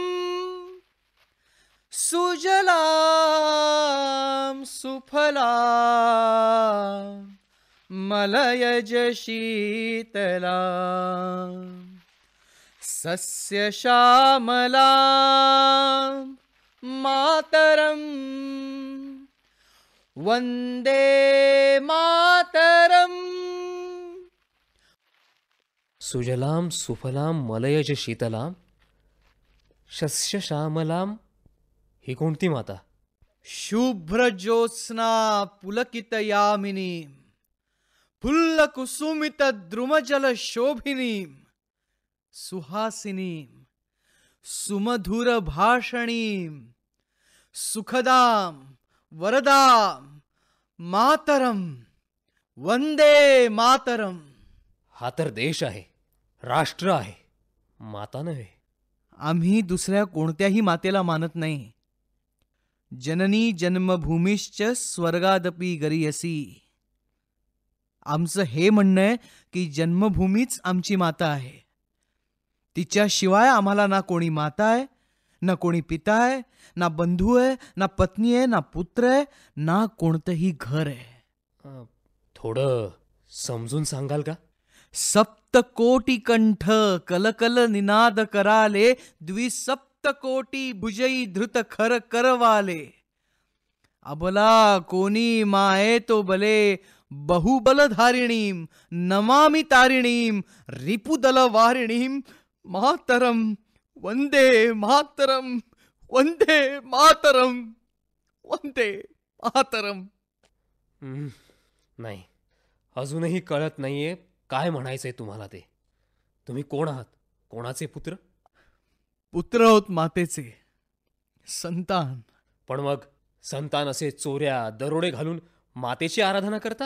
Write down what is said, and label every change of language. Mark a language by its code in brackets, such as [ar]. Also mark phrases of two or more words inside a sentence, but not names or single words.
[bn] সুজলাং সুফলাং মলয়জ শীতলাং সস্য শ্যামলাং মাতরম্, বন্দে মাতরম্. সুজলাং সুফলাং মলয়জ শীতলাং শস্য শ্যামলাং. [mr] ही कोणती माता? [bn] শুভ্র জ্যোৎস্না পুলকিত যামিনী, ফুল্ল কুসুমিত দ্রুমজল শোভিনী, সুহাসিনী সুমধুর ভাষিণী, সুখদাং বরদাং মাতরম্, বন্দে মাতরম্. [mr] हा तर देश आहे, राष्ट्र आहे, माता नव्हे. आम्ही दुसऱ्या कोणत्याही मातेला मानत नाही. [sa] जननी जन्मभूमीश्च स्वर्गादपि गरीयसी. [mr] आमचं हे म्हणणं आहे की जन्मभूमीच आमची माता आहे. तिच्याशिवाय आम्हाला ना कोणी माता आहे, ना कोणी पिता आहे, ना बंधू आहे, ना पत्नी आहे, ना पुत्र आहे, ना कोणतंही घर आहे. थोडं समजून सांगाल का? [bn] সপ্তকোটি কণ্ঠ কলকল নিনাদ করালে, দ্বিসপ্তকোটি ভুজই ধৃত খর করবালে. অবলা কোণী মায়ে তো বলে, বহুবলধারিণীং নমামি তারিণীং রিপুদল বারিণীং মাতরম্, বন্দে মাতরম্, বন্দে মাতরম্, বন্দে মাতরম্. [mr] नाही, अजूनही कळत नाहीये काय म्हणायचंय तुम्हाला ते. तुम्ही कोण आहात? कोणाचे पुत्र? पुत्र होत मातेचे, संतान. पण मग संतान असे चोऱ्या दरोडे घालून मातेची आराधना करतात?